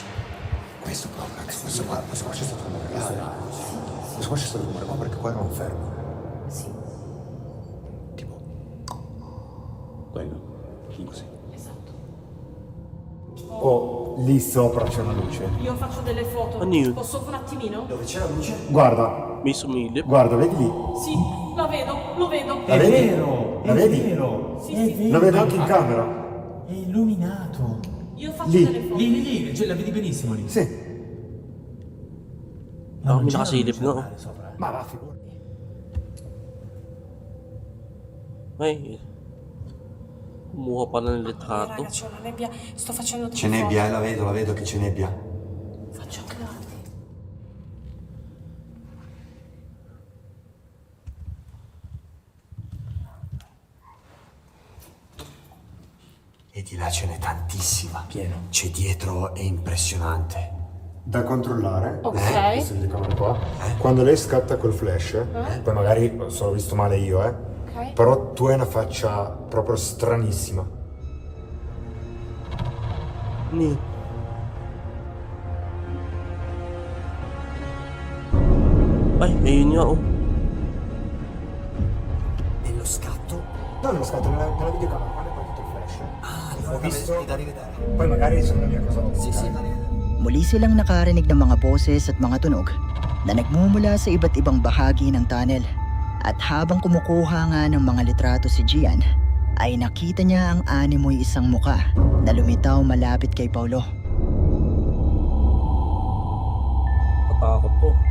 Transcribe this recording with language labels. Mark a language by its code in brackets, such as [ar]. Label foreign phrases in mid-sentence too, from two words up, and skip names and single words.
[it] Questo però, ragazzi, questo qua c'è stato un rumore. Questo qua c'è stato un rumore qua perché qua eravamo fermi. Sì, Tipo. Quello. Così. esatto. Oh, lì sopra c'è una luce. Io faccio delle foto. [tl] Ano yun? [it] Posso un attimino? Dove c'è la luce? Guarda, [tl] May sumilip. [it] guarda, vedi lì? Sì, la vedo, lo vedo. La vedi? Vero, La è vedi? vero, Sì, è sì. vero. Lo vedo anche in camera. È illuminato. Io faccio Lì. delle foto. Lì, cioè, la vedi benissimo lì. Sì. Ah, non [tl] may [it] c'era [tl] nakasilip [it] luce [tl] nga, [it] locale sopra, Ma va, figurati. [tl] Ay, kumuha pa ng litrato. [it] Raga, c'è una nebbia. Sto facendo delle C'è foto. nebbia, la vedo che c'è nebbia. Faccio anche tardi. E di là ce n'è tantissima. Pieno. C'è dietro, è impressionante. Da controllare. Ok. Questa telecamera qua. Quando lei scatta col flash, poi magari sono visto male io, Ok. però tu hai una faccia proprio stranissima. [tl] Ni. Ay, ayun nga oh. [it] Nello scatto? No, nello scatto, nella videocamera, quando hai partito il flash. Allora Ho visto. da rivedere. Poi magari sono la mia cosa ottica. Sì, da rivedere. [tl] Muli silang nakarinig ng mga boses at mga tunog na nagmumula sa iba't ibang bahagi ng tunnel. At habang kumukuha nga ng mga litrato si Gian, ay nakita niya ang animoy isang muka na lumitaw malapit kay Paulo. Katakot to.